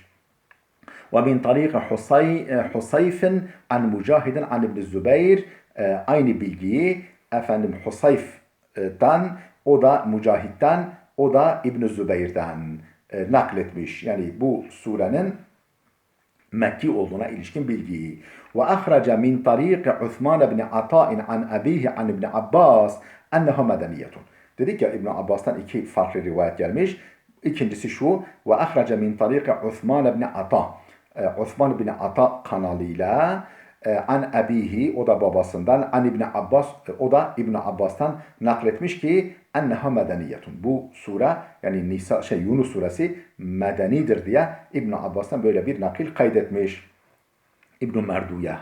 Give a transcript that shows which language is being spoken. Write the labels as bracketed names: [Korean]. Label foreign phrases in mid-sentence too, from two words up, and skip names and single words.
[Arabic] ومن طريق خصيف عن مجاهد عن ابن الزبير, [Turkish] aynı bilgiyi Husayf'dan, o da Mücahid'den, o da İbn Zübeyr'den nakletmiş. Yani bu surenin Mekki olduğuna ilişkin bilgiyi. [Arabic] وأخرج من طريق عثمان بن عطاء عن أبيه عن ابن عباس أنها مدنية. [Turkish] Dedik ya, İbn Abbas'tan iki farklı rivayet gelmiş. İkincisi şu: [Arabic] وأخرج من طريق عثمان بن عطاء. [Turkish] Uthman ibn Ata kanalıyla [Arabic] عن أبيه, [Turkish] o da babasından, [Arabic] عن ابن عباس, [Turkish] o da İbn Abbas'tan nakletmiş ki [Arabic] أنها مدنية. [Turkish] Bu sure, yani Yunus suresi medenidir diye İbn Abbas'tan böyle bir nakil kaydetmiş İbn Merduyeh.